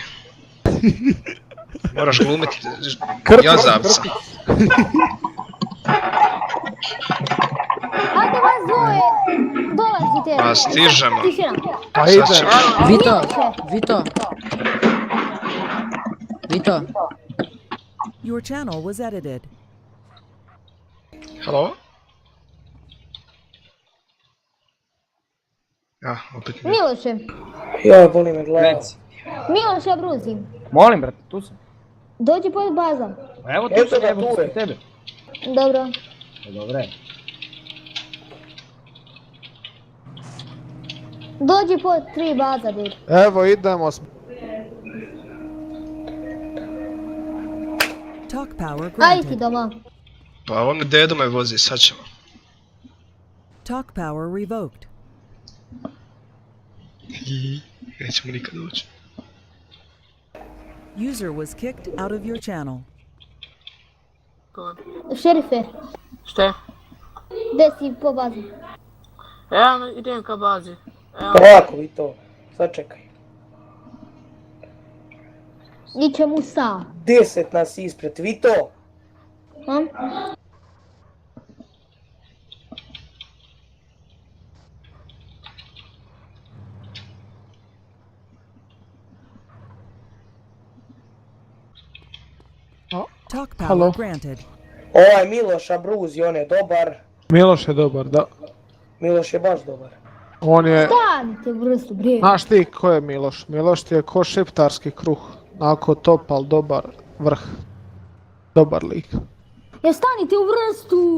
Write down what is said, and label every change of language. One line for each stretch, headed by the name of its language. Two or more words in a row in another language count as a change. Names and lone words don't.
Serbian: Moraš glumiti Krpić. jazavca. Hajde vas dvoje, dolazite. Pa stižemo. Tišina. Pa Sad ide. ćemo. Vito.
English: Your channel was edited.
Serbian: Halo? Ja, opet ne. Miloše, Ja, boli me glava. Miloše Bruzim, Molim, brate, tu sam. dođi pod bazom. Pa evo Evo tu sam, ga, evo tu tu je. tebe. Dobro. Dobre. Dođi pod 3 baza, dir. Evo idemo.
English: Talk power
Serbian: Aj ti
English: granted.
Serbian: doma. Pa on dedo me vozi, sad ćemo.
English: Talk power revoked.
Serbian: Nećemo nikad ući.
English: User was kicked out of your channel.
Serbian: Šerife, Šta? gdje si po bazi? Evo idem ka bazi. Evo, Polako vi to, sačekaj. Iće Musa. 10 nas ispred, vi to.
English: Talk power Hello. granted.
Serbian: Ovaj Miloša Bruzi, on je dobar. Miloš je dobar, da. Miloš je baš dobar. On je... Stanite u vrstu, bre. Znaš ti ko je Miloš? Miloš ti je ko šiptarski kruh. Nako topal, dobar vrh. Dobar lik. Stanite u vrstu.